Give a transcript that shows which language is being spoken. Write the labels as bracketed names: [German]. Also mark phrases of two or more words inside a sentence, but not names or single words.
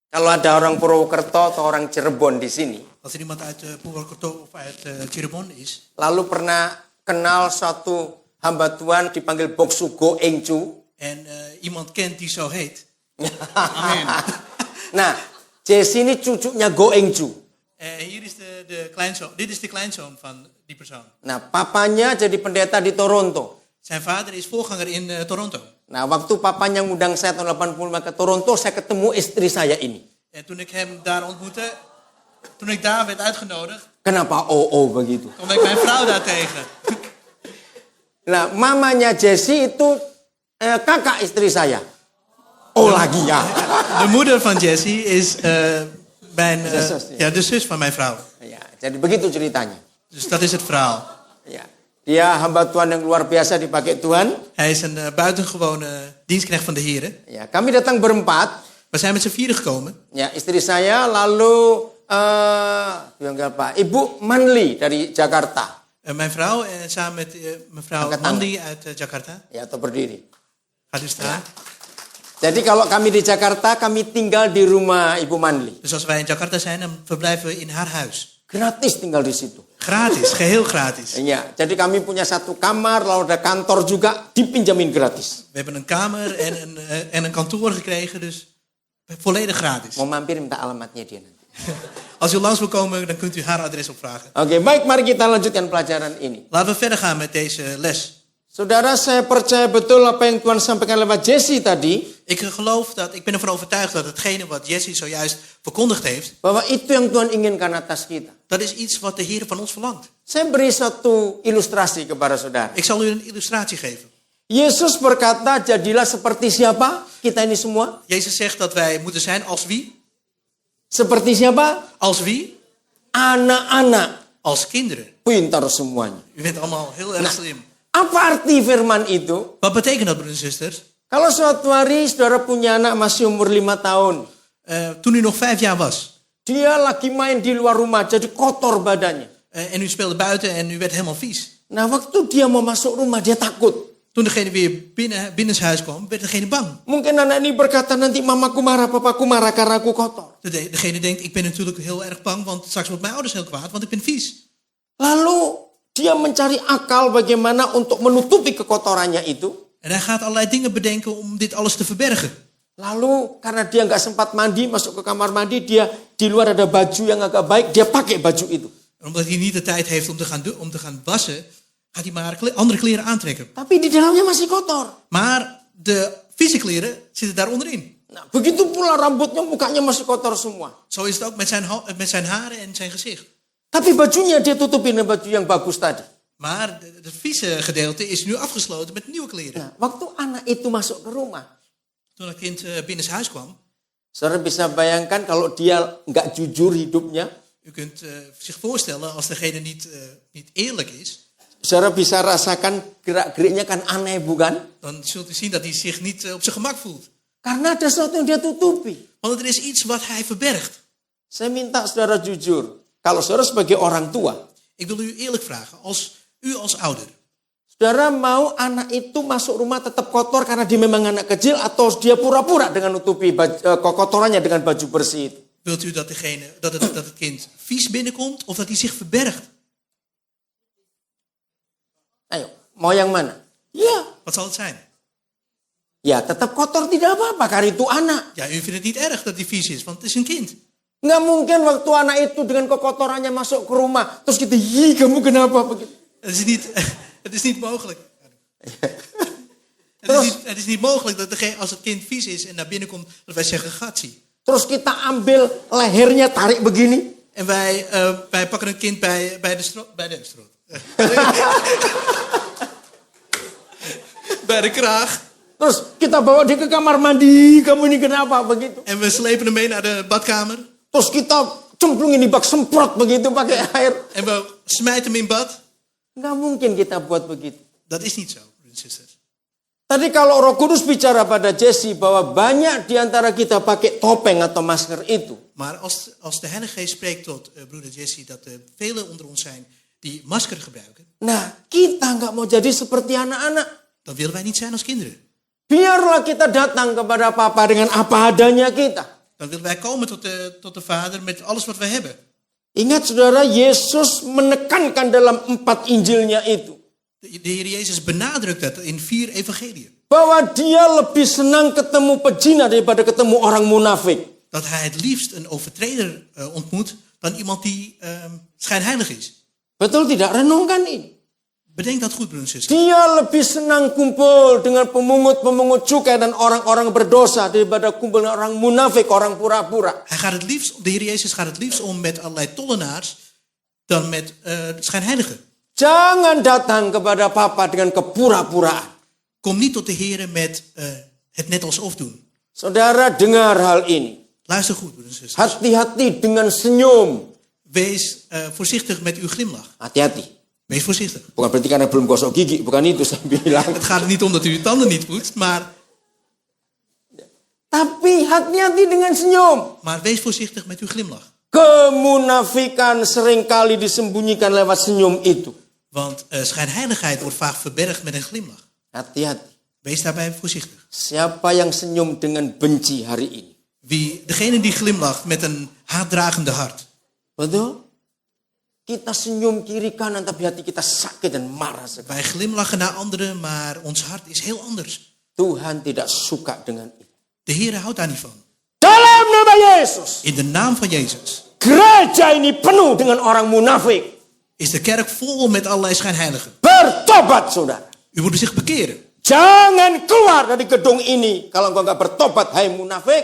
[Indonesian] Kalau ada orang Purwokerto atau orang Cirebon di sini, [Dutch] Als er iemand uit Purwokerto of uit Cirebon is. [Indonesian] lalu pernah kenal suatu hamba Tuhan dipanggil Boksu Go Engcu. [Dutch] En iemand kent die zo heet. [Indonesian] Amin. Nah, Jesse ini cucunya Go Engcu. [Dutch] Hier is de kleinzoon. Dit is de kleinzoon van die persoon. [Indonesian] Nah, papanya jadi pendeta di Toronto. [Dutch] Zijn vader is voorganger in Toronto. [Indonesian] Nah, waktu papanya ngundang saya tahun 85 ke Toronto, saya ketemu istri saya ini. [Dutch] En toen ik hem daar ontmoette, toen ik daar werd uitgenodigd, [Indonesian] Kenapa begitu? [Dutch] kwam ik mijn vrouw daar tegen. [Indonesian] Nah, mamanya Jesse itu kakak istri saya. Lagi ya. [Dutch] De moeder van Jessie is de zus van mijn vrouw. [Indonesian] Ya, jadi begitu ceritanya. [Dutch] Dus dat is het verhaal. [Indonesian] Ya, dia hamba Tuhan yang luar biasa dipakai Tuhan. [Dutch] Hij is een buitengewone dienstknecht van de Here. [Indonesian] Ya, kami datang berempat. [Dutch] We zijn met z'n vieren gekomen. [Indonesian] Ya, istri saya lalu Ibu Manli dari Jakarta. [Dutch] Mijn vrouw samen met mevrouw Nandi uit Jakarta. [Indonesian] Ya, atau berdiri. [Dutch] Gaat u staan. [Indonesian] Ya. Jadi kalau kami di Jakarta, kami tinggal di rumah Ibu Manli. [Dutch] Dus als wij in Jakarta zijn, dan verblijven we in haar huis. [Indonesian] Gratis tinggal di situ. [Dutch] Gratis, geheel gratis. [Indonesian] Ya, jadi kami punya satu kamar, lalu ada kantor juga, dipinjamin gratis. [Dutch] We hebben een kamer en een kantoor gekregen, dus volledig gratis. [Indonesian] Mau mampir minta alamatnya dia nanti. [Dutch] Als u langs wil komen, dan kunt u haar adres opvragen. [Indonesian] Oke, baik, mari kita lanjutkan pelajaran ini. [Dutch] Laten we verder gaan met deze les. [Indonesian] Saudara, saya percaya betul apa yang Tuhan sampaikan lewat Jesse tadi. [Dutch] Ik ben ervan overtuigd dat hetgene wat Jessie zojuist verkondigd heeft, [Indonesian] Bahwa itu yang Tuhan inginkan atas kita. [Dutch] dat is iets wat de Heer van ons verlangt. [Indonesian] Saya beri satu ilustrasi kepada saudara. [Dutch] Ik zal u een illustratie geven. [Indonesian] Yesus berkata, jadilah seperti siapa? Kita ini semua. [Dutch] Jezus zegt dat wij moeten zijn als wie? [Indonesian] Seperti siapa? [Dutch] Als wie? [Indonesian] Anak-anak. [Dutch] Als kinderen. [Indonesian] Pintar semuanya. [Dutch] U bent allemaal heel erg slim. [Indonesian] Apa arti firman itu? [Dutch] Wat betekent dat, broeders en zusters? [Indonesian] Kalau suatu hari saudara punya anak masih umur 5 tahun. [Dutch] Toen u nog 5 jaar was. [Indonesian] Dia lagi main di luar rumah, jadi kotor badannya. [Dutch] En u speelde buiten en u werd helemaal vies. [Indonesian] Nah, waktu dia mau masuk rumah, dia takut. [Dutch] Toen degene weer binnenshuis kwam, werd degene bang. [Indonesian] Mungkin anak ini berkata, nanti mamaku marah, papaku marah karena aku kotor. [Dutch] Degene denkt, ik ben natuurlijk heel erg bang, want straks wordt mijn ouders heel kwaad, want ik ben vies. [Indonesian] Lalu dia mencari akal bagaimana untuk menutupi kekotorannya itu. [Dutch] En hij gaat allerlei dingen bedenken om dit alles te verbergen. [Indonesian] Lalu karena dia nggak sempat mandi, masuk ke kamar mandi, dia di luar ada baju yang agak baik, dia pakai baju itu. [Dutch] En omdat hij niet de tijd heeft om te gaan wassen, gaat hij maar andere kleren aantrekken. [Indonesian] Tapi di dalamnya masih kotor. [Dutch] Maar de vieze kleren zitten daar onderin. [Indonesian] Nah, begitu pula rambutnya, mukanya masih kotor semua. [Dutch] Zo is het ook met zijn haren en zijn gezicht. [Indonesian] Tapi bajunya dia tutupin dengan baju yang bagus tadi. [Dutch] Maar het vieze gedeelte is nu afgesloten met nieuwe kleren. [Indonesian] Nah, waktu anak itu masuk ke rumah, [Dutch] Toen het kind binnenshuis kwam, [Indonesian] saudara bisa bayangkan kalau dia nggak jujur hidupnya. [Dutch] u kunt zich voorstellen als degene niet eerlijk is. [Indonesian] Saudara bisa rasakan gerak-geriknya kan aneh, bukan? [Dutch] Dan zult u zien dat hij zich niet op zijn gemak voelt. [Indonesian] Karena ada sesuatu yang dia tutupi. [Dutch] Want er is iets wat hij verbergt. [Indonesian] Saya minta saudara jujur. Kalau saudara sebagai orang tua, [Dutch] Ik wil u eerlijk vragen, u als ouder. [Indonesian] saudara mau anak itu masuk rumah tetap kotor karena dia memang anak kecil, atau dia pura-pura dengan nutupi kotorannya dengan baju bersih itu? [Dutch] Wilt u dat het kind vies binnenkomt of dat hij zich verbergt? [Indonesian] Ayo, mau yang mana? Ya, [Dutch] Wat zal het zijn? [Indonesian] ya tetap kotor tidak apa-apa karena itu anak. [Dutch] Ja, u vindt het niet erg dat hij vies is, want het is een kind. [Indonesian] Nggak mungkin waktu anak itu dengan kekotorannya masuk ke rumah, terus kita, "Hi, kamu kenapa begitu?" [Dutch] Het is niet mogelijk. Het is niet mogelijk dat als het kind vies is en naar binnen komt, dat wij zeggen, gatsie. [Indonesian] Terus kita ambil lehernya, tarik begini. [Dutch] En wij pakken het kind bij de strot. Bij de kraag. [Indonesian] Terus kita bawa dia ke kamar mandi, kamu ini kenapa begitu? [Dutch] En we slepen hem mee naar de badkamer. [Indonesian] Terus kita cemplungin di bak, semprot begitu pakai air. [Dutch] En we smijten hem in bad. [Indonesian] Nggak mungkin kita buat begitu. [Dutch] Dat is niet zo, broeders en zusters. [Indonesian] Tadi kalau Roh Kudus bicara pada Jesse bahwa banyak di antara kita pakai topeng atau masker itu. [Dutch] Maar als de Heilige Geest spreekt tot broeder Jesse dat velen onder ons zijn die masker gebruiken. [Indonesian] Nah, kita nggak mau jadi seperti anak-anak. [Dutch] Dan willen wij niet zijn als kinderen. [Indonesian] Biarlah kita datang kepada Papa dengan apa adanya kita. [Dutch] dan willen wij komen tot de Vader met alles wat we hebben. [Indonesian] Ingat saudara, Yesus menekankan dalam 4 Injilnya itu. [Dutch] De Heer Jezus benadrukt dat in 4 evangeliën. [Indonesian] Bahwa dia lebih senang ketemu pezina daripada ketemu orang munafik. [Dutch] Dat hij het liefst een overtreder ontmoet dan iemand die schijnheilig is. [Indonesian] Betul tidak? Renungkan ini. [Dutch] Bedenk dat goed, broeders en zusters. [Indonesian] Dia lebih senang kumpul dengan pemungut-pemungut cukai dan orang-orang berdosa daripada kumpul dengan orang munafik, orang pura-pura. [Dutch] De Heer Jezus gaat het liefst om met allerlei tollenaars dan met schijnheiligen. [Indonesian] Jangan datang kepada Papa dengan kepura-puraan. [Dutch] Kom niet tot de Heer met het net alsof doen. [Indonesian] Saudara, dengar hal ini. [Dutch] Luister goed, broeders en zusters. [Indonesian] Hati-hati dengan senyum. [Dutch] Wees voorzichtig met uw glimlach. [Indonesian] Hati-hati. [Dutch] Wees voorzichtig. [Indonesian] Bukan berarti karena belum gosok gigi, bukan itu saya bilang. [Dutch] Het gaat er niet om dat u uw tanden niet poetst, maar [Indonesian] Tapi hati-hati dengan senyum. [Dutch] wees voorzichtig met uw glimlach. [Indonesian] Kemunafikan seringkali disembunyikan lewat senyum itu. [Dutch] Want schijnheiligheid wordt vaak verbergd met een glimlach. [Indonesian] Hati-hati. [Dutch] Wees daarbij voorzichtig. [Indonesian] Siapa yang senyum dengan benci hari ini? [Dutch] Degene die glimlacht met een haatdragende hart. [Indonesian] Betul? Kita senyum kiri kanan tapi hati kita sakit dan marah sekali. [Dutch] Wij glimlachen naar anderen, maar ons hart is heel anders. [Indonesian] Tuhan tidak suka dengan itu. [Dutch] De Heer houdt daar niet van. [Indonesian] Dalam nama Yesus. [Dutch] In de naam van Jezus [Indonesian] Gereja ini penuh dengan orang munafik. [Dutch] is de kerk vol met allerlei schijnheiligen. [Indonesian] Bertobat, saudara. [Dutch] U moet zich bekeren. [Indonesian] Jangan keluar dari gedung ini kalau engkau nggak bertobat, hai munafik.